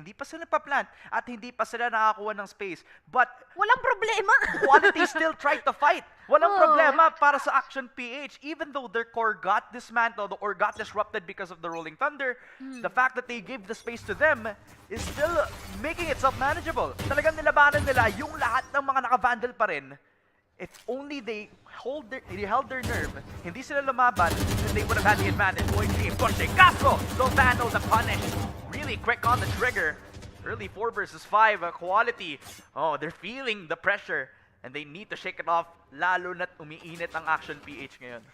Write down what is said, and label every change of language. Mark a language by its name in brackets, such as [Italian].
[Filipino] Hindi pa sila pa-plant at hindi pa sila nakakuha ng space. But walang problema. [English] quality still tried to fight. [Filipino] Walang problema para sa Action PH. [English] Even though their core got dismantled or got disrupted because of the Rolling Thunder, the fact that they gave the space to them is still making itself manageable. [Filipino] Talagang nilabanan nila yung lahat ng mga naka-vandal pa rin. [English] If only they held their nerve, [Filipino] hindi sila lumaban, [English] then they would have had the advantage. Going to pushing Castro! Lovano the punish. Really quick on the trigger. Early 4 versus 5 quality. Oh, they're feeling the pressure. And they need to shake it off, [Filipino] lalo na't umiinit ang Action PH ngayon.